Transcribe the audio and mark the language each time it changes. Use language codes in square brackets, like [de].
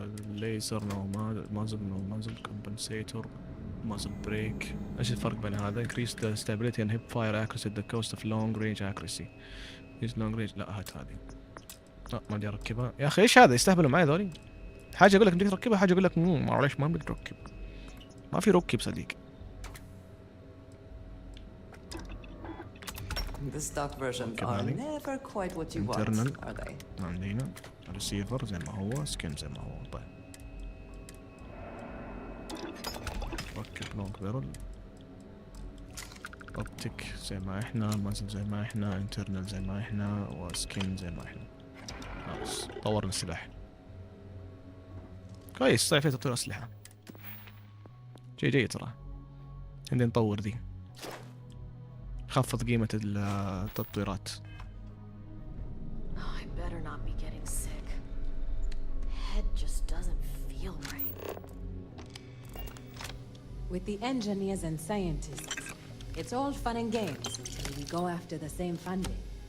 [ar] ليزر مازل كومبنسيتور مازل بريك. ايش الفرق بين هذا؟ [en] increase the stability and hip fire accuracy at the cost of long range accuracy. use long range. [ar] لا هات هذه. لا ما بدي اركبها يا اخي. ايش هذا؟ يستهبلوا معي ذولي. حاجة اقول لك بدك تركبها، حاجة اقول لك معليش ما بدك تركب. ما في ركب صديق. [en] The stock versions are never quite what you want, are they? [ar] عندنا ريسيفر زي ما هو، سكين زي ما هو. طيب ركب لونج بيرل، اوبتيك زي ما احنا، مازل زي ما احنا، انترنال زي ما احنا، وسكين زي ما احنا. خلاص طورنا السلاح كويس. صحيح في تطوير اسلحة جيد ترى. عندنا نطور ذي، خفض قيمة التطويرات. [en] I better not be getting sick. Head just doesn't feel right. With the engineers and scientists, it's all fun and games until we go after the same funding.